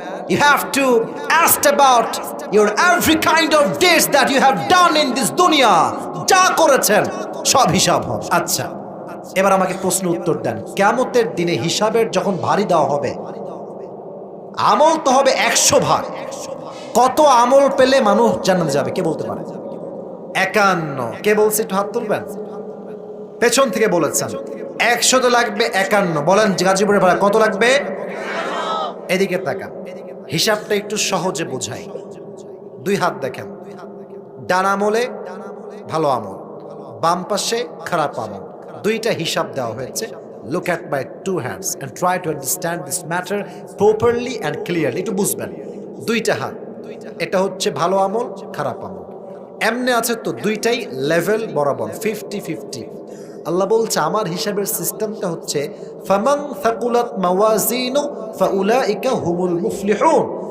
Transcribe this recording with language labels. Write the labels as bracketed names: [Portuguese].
[English] You have to ask about your every kind of deeds that you have done in this dunya. [Bangla] যা করেছেন সব হিসাব হবে। আচ্ছা, এবার আমাকে প্রশ্ন উত্তর দেন, কিয়ামতের দিনে হিসাবের যখন ভারী দেওয়া হবে, আমল তো হবে 100 ভাগ। কত আমল পেলে মানুষ জান্নাতে যাবে কে বলতে পারে? 51। কে বলছে একটু হাত তুলবেন? পেছন থেকে বলেছেন। 100 তো লাগবে 51। বলেন গাজীপুরের ভাড়া কত লাগবে? এদিকে তাকান, হিসাবটা একটু সহজে বোঝাই। 2 হাত দেখেন, ডান আমলে ভালো আমল, বাম পাশে খারাপ আমল, দুইটা হিসাব দেওয়া হয়েছে। [English] Look at my 2 hands and try to understand this matter properly and clearly. [Bangla] একটু বুঝবেন, দুইটা হাত, এটা হচ্ছে ভালো আমল, খারাপ আমল, এমনি আছে তো দুইটাই লেভেল বরাবর 50-50। আল্লাহ বলছে আমার হিসাবের সিস্টেমটা হচ্ছে [Arabic] ফামান থাকুলাত মাওয়াজিনু ফাউলাইকা হুমুল মুফলিহুন।